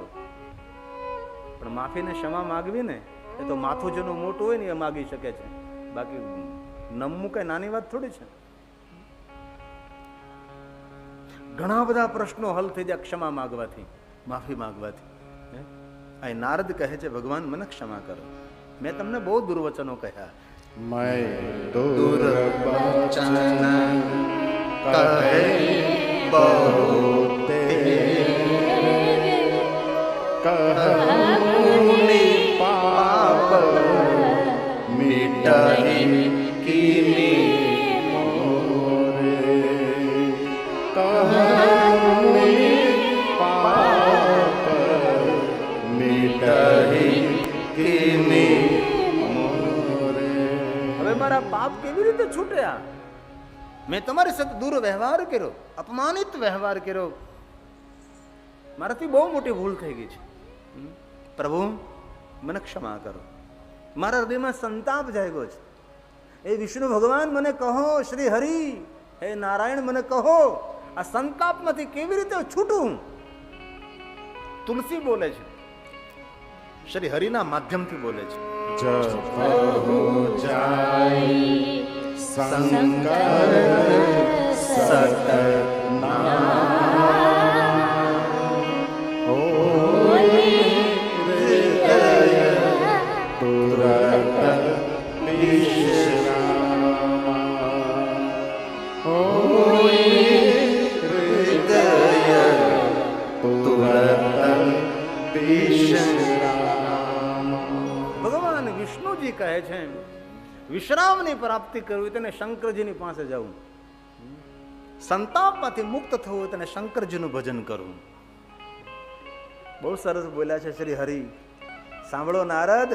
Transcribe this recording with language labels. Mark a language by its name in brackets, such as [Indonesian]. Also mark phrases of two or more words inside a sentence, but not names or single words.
[Gujarati] પણ માફીને ક્ષમા માગવી ને એ તો માથું જેનું મોટું હોય ને એ માગી શકે છે, બાકી નમવું કઈ નાની વાત થોડી છે. ઘણા બધા પ્રશ્નો હલ થઈ જાય ક્ષમા માગવાથી, માફી માગવાથી. આ નારદ કહે છે ભગવાન મને ક્ષમા કરો, મેં તમને બહુ દુર્વચનો કહ્યા. [Awadhi] मैं दुर्वचन कहे बहुत कहूनि पाप मिटाई कीनी मोरे कहूनि पाप मिटाई कीनी. [Gujarati] મારા પાપ કેવી રીતે છૂટ્યા? મેં તમારી સાથે દુર્વ્યવહાર કર્યો, અપમાનિત વ્યવહાર કર્યો, મારાથી બહુ મોટી ભૂલ થઈ ગઈ છે. પ્રભુ મને ક્ષમા કરો. મારા હૃદયમાં સંતાપ જાગ્યો છે. એ વિષ્ણુ ભગવાન મને કહો, શ્રી હરિ હે નારાયણ મને કહો, આ સંતાપમાંથી કેવી રીતે છૂટું? તુલસી બોલે છે, શ્રી હરિના માધ્યમથી બોલે છે. [Awadhi] जब हो जाए संकर सतना हो हृदय तुरत विश्रामा हो हृदय तुरत विश्रामा. [Gujarati] વિષ્ણુજી કહે છે વિશ્રામની પ્રાપ્તિ કરવી તેને શંકરજીની પાસે જવું, સંતાપમાંથી મુક્ત થવું હોય તેને શંકરજીનું ભજન કરવું. બહુ સરસ બોલ્યા છે શ્રી હરિ. સાંભળો નારદ.